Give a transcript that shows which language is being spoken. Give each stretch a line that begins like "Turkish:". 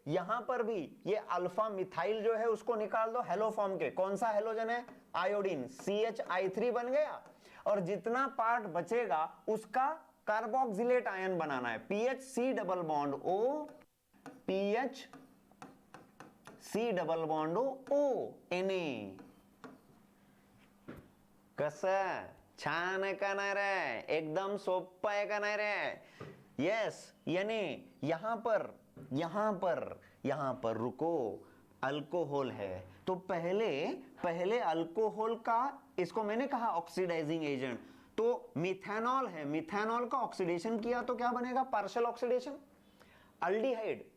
Hindi: यहां पर भी ये अल्फा मिथाइल जो है उसको निकाल दो हेलो फॉर्म के, कौन सा हेलोजन है, आयोडीन, CHI3 बन गया, और जितना पार्ट बचेगा उसका कार्बोक्सिलेट आयन बनाना है, PHC double bond O, PHC double bond O Na।
Marathi: कसं, छान आहे का नाही रे, एकदम सोपं आहे का नाही रे, यस।
Hindi: यानी यहां पर रुको, अल्कोहल है तो पहले अल्कोहल का, इसको मैंने कहा ऑक्सीडाइजिंग एजेंट, तो मिथेनॉल है, मिथेनॉल का ऑक्सीडेशन किया तो क्या बनेगा, पार्शियल ऑक्सीडेशन, अल्डिहाइड।